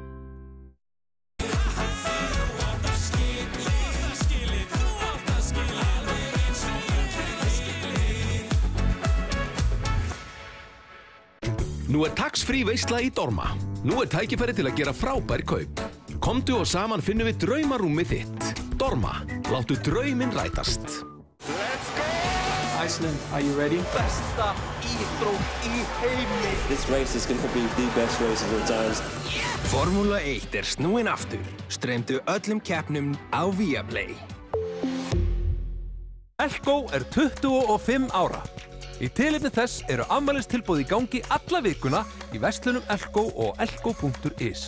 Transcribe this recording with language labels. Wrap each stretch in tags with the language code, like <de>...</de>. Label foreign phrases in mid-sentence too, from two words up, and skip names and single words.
<is>Nú tax-free veisla í Dorma. Nú tækifæri til að gera frábær kaup. Komdu og saman finnum við draumarúmið þitt. Dorma, láttu drauminn rætast.</is> <en>Let's go! Iceland, are you ready?</en> <is>Besta íþrótt í heimi.</is> <en>This race is going to be the best race of all times.</en> <is>Formúla 1 snúin aftur. Streymdu öllum keppnum á Viaplay. Elko 25 ára. Í tilefni þess eru afmælistilboð í gangi alla vikuna í verslunum Elko og elko.is.</is>